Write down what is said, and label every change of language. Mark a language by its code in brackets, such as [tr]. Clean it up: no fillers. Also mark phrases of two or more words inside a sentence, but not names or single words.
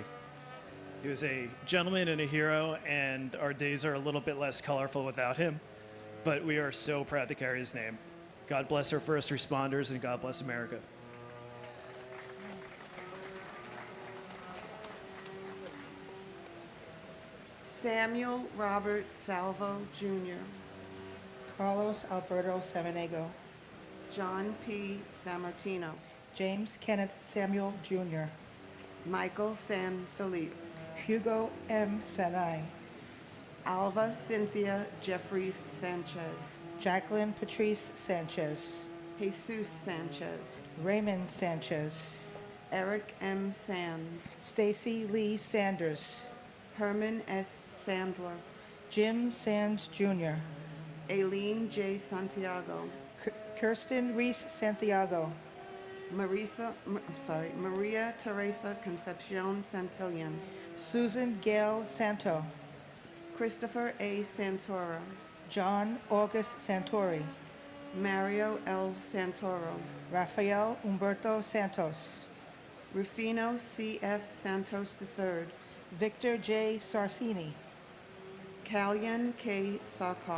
[en] He was a gentleman and a hero, and our days are a little bit less colorful without him, but we are so proud to carry his name. God bless our first responders, and God bless America. Samuel Robert Salvo Jr., Carlos Alberto Samaniego, John P. Sammartino, James Kenneth Samuel Jr., Michael San Felipe, Hugo M. Sanai, Alva Cynthia Jeffries Sanchez, Jacqueline Patrice Sanchez, Jesus Sanchez, Raymond Sanchez, Eric M. Sand, Stacy Lee Sanders, Herman S. Sandler, Jim Sands Jr., Aileen J. Santiago, Kirsten Reese Santiago, Maria Teresa Concepcion Santillan, Susan Gail Santo, Christopher A. Santora, John August Santori, Mario L. Santoro, Rafael Humberto Santos, Rufino C.F. Santos III, Victor J. Sarcini, Kalyan K. Sarkar,